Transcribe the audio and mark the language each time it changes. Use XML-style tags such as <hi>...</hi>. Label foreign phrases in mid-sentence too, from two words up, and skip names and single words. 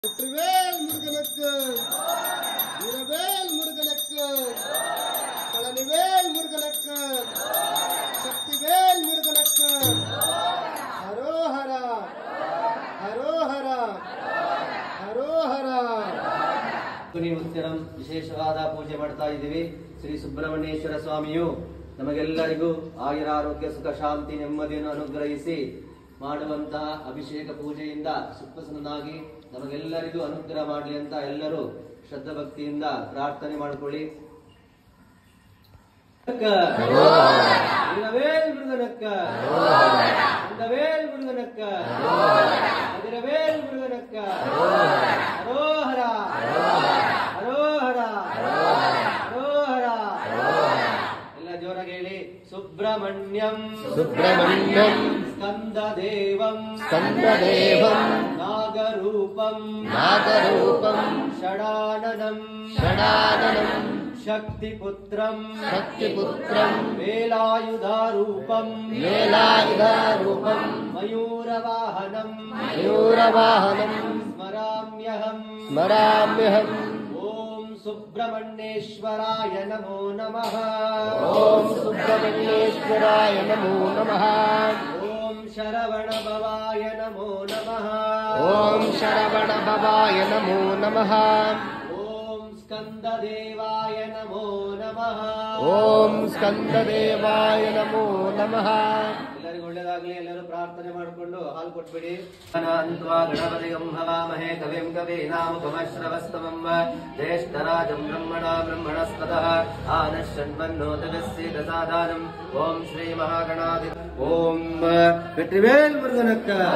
<ta>வெற்றிவேல் முருகனுக்கு, வீரவேல் முருகனுக்கு, பழனிவேல் முருகனுக்கு, சக்திவேல் முருகனுக்கு, ஹரோஹரா ಹರೋಹರ ಹರೋಹರ.</ta> <kn>ಉತ್ತರಂ ವಿಶೇಷವಾದ ಪೂಜೆ ಮಾಡ್ತಾ ಇದ್ದೀವಿ. ಶ್ರೀ ಸುಬ್ರಹ್ಮಣ್ಯೇಶ್ವರ ಸ್ವಾಮಿಯು ನಮಗೆಲ್ಲರಿಗೂ ಆಯುರಾರೋಗ್ಯ ಸುಖ ಶಾಂತಿ ನೆಮ್ಮದಿಯನ್ನು ಅನುಗ್ರಹಿಸಿ ಮಾಡುವಂತಹ ಅಭಿಷೇಕ ಪೂಜೆಯಿಂದ ಸುಪ್ರಸನ್ನನಾಗಿ ನಮಗೆಲ್ಲರಿಗೂ ಅನುಗ್ರಹ ಮಾಡಲಿ ಅಂತ ಎಲ್ಲರೂ ಶ್ರದ್ಧಾ ಭಕ್ತಿಯಿಂದ ಪ್ರಾರ್ಥನೆ ಮಾಡಿಕೊಳ್ಳಿ.</kn> <ta>வீரவேல் முருகனுக்கு, வேல் முருகனுக்கு, அதிரவேல் முருகனுக்கு, ஹரோஹரா ಹರೋಹರ ಹರೋಹರ.</ta> <kn>ಎಲ್ಲ ಜೋರಾಗಿ ಹೇಳಿ. ಸುಬ್ರಹ್ಮಣ್ಯಂ</kn> <sa>ಸುಬ್ರಹ್ಮಣ್ಯಂ ಸ್ಕಂದದೇವಂ ಸ್ಕಂದದೇವಂ ನಾಗರೂಪಂ ನಾಗರೂಪಂ ಷಡಾನನಂ ಷಡಾನನಂ ಶಕ್ತಿಪುತ್ರಂ ಶಕ್ತಿಪುತ್ರಂ ವೇಲಾಯುಧಾರೂಪಂ ವೇಲಾಯುಧಾರೂಪಂ ಮಯೂರವಾಹನಂ ಮಯೂರವಾಹನಂ ಸ್ಮರಾಮ್ಯಹಂ ಸ್ಮರಾಮ್ಯಹಂ. ಓಂ ಸುಬ್ರಹ್ಮಣ್ಯೇಶ್ವರಾಯ ನಮೋ ನಮಃ. ಓಂ ಸುಬ್ರಹ್ಮಣ್ಯೇಶ್ವರಾಯ ನಮೋ ನಮಃ. ಓಂ ಶರವಣ ಭವಾಯ ನಮೋ ನಮಃ. ಓಂ ಶರವಣ ಭವಾಯ ನಮೋ ನಮಃ. ಓಂ ಸ್ಕಂದದೇವಾಯ ನಮೋ ನಮಃ. ಓಂ ಸ್ಕಂದದೇವಾಯ ನಮೋ ನಮಃ.</sa> <kn>ಎಲ್ಲರಿಗೂ ಒಳ್ಳೆಯದಾಗಲಿ. ಎಲ್ಲರೂ ಪ್ರಾರ್ಥನೆ ಮಾಡಿಕೊಂಡು ಹಾಲು ಕೊಟ್ಬಿಡಿ.</kn> <sa>ಅನಂತ್ವಾ ಗಣಪತಿಗಂ ಹವಾಮಹೇ ಕವಿಂ ಕವೀನಾಮುಪಮಶ್ರವಸ್ತಮಂ ಜ್ಯೇಷ್ಠರಾಜಂ ಬ್ರಹ್ಮಣಸ್ಪತಃ ಆನಶ್ಯನ್ಮನ್ನೋತಗಸ್ಯೇತ ಸಾಧಾನಂ. ಓಂ ಶ್ರೀ ಮಹಾಗಣಾಧಿ ಓಂ</sa> <ta>வெற்றிவேல் முருகனுக்கு.</ta>